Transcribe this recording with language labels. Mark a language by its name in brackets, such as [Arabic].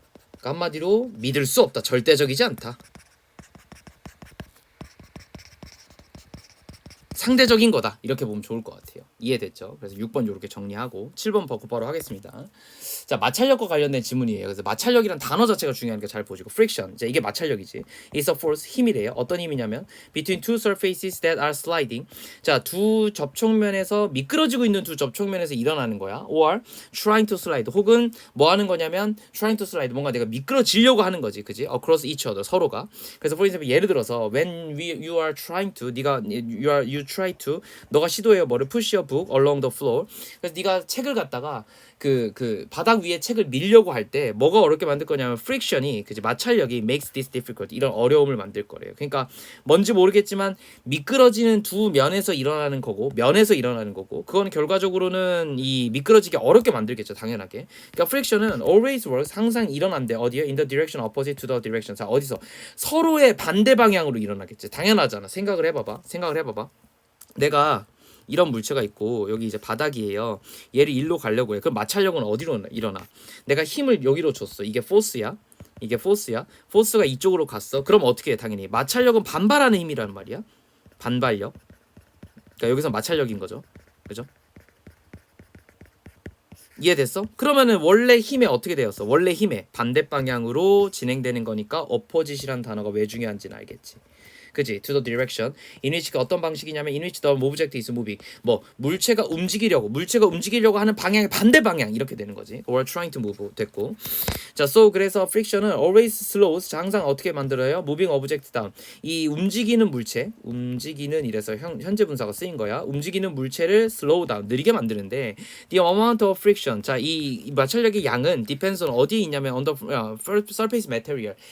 [Korean] 그러니까 한마디로 믿을 수 없다. 절대적이지 않다. 상대적인 거다. 이렇게 보면 좋을 것 같아요. 이해됐죠? 그래서 6번 이렇게 정리하고 7번 바로 하겠습니다. 자, 마찰력과 관련된 지문이에요. 그래서 마찰력이란 단어 자체가 중요하니까 잘 보시고 friction. 자, 이게 마찰력이지. [English] is a force, [Korean] 힘이래요. 어떤 힘이냐면 [English] between two surfaces that are sliding. [Korean] 자, 두 접촉면에서 미끄러지고 있는 두 접촉면에서 일어나는 거야. [English] or trying to slide. [Korean] 혹은 뭐 하는 거냐면 [English] trying to slide. [Korean] 뭔가 내가 미끄러지려고 하는 거지. [English] 그지? across each other. [Korean] 서로가. [English] 그래서 for example [Korean] 예를 들어서 [English] when you are trying to you try to [Korean] 너가 시도해요. 뭐를 [English] push your book along the floor. [Korean] 그래서 네가 책을 갖다가 그 바닥 위에 책을 밀려고 할 때 뭐가 어렵게 만들 거냐면 friction이 그지 마찰력이 [English] makes this difficult [Korean] 이런 어려움을 만들 거래요. 그러니까 뭔지 모르겠지만 미끄러지는 두 면에서 일어나는 거고 그건 결과적으로는 이 미끄러지기 어렵게 만들겠죠. 당연하게. 그러니까 friction은 [English] always works [Korean] 항상 일어난대. 어디요? [English] in the direction opposite to the direction. [Korean] 자, 어디서 서로의 반대 방향으로 일어나겠지. 당연하잖아. 생각을 해봐봐. 내가 이런 물체가 있고 여기 이제 바닥이에요. 얘를 일로 가려고 해. 그럼 마찰력은 어디로 일어나? 내가 힘을 여기로 줬어. 이게 포스야. 포스가 이쪽으로 갔어. 그럼 어떻게 해? 당연히 마찰력은 반발하는 힘이라는 말이야. 반발력. 그러니까 여기서 마찰력인 거죠. 그죠? 이해됐어? 그러면은 원래 힘에 어떻게 되었어? 원래 힘에 반대 방향으로 진행되는 거니까 opposite이라는 단어가 왜 중요한지는 알겠지. [English] 그지? To the direction. in which [Korean] 어떤 방식이냐면 [English] in which the object is moving. [Korean] 뭐 물체가 움직이려고 하는 방향의 반대 방향 이렇게 되는 거지. [English] or trying to move 됐고. 자, so [Korean] 그래서 [English] friction은 always slows. [Korean] 자, 항상 어떻게 만들어요? [English] moving object down. [Korean] 이 움직이는 이래서 현재 분사가 쓰인 거야. 움직이는 물체를 [English] slow down [Korean] 느리게 만드는데 [English] the amount of friction. [Korean] 자, 이 마찰력의 양은 [English] depends on [Korean] 어디에 있냐면 [English] on the surface material.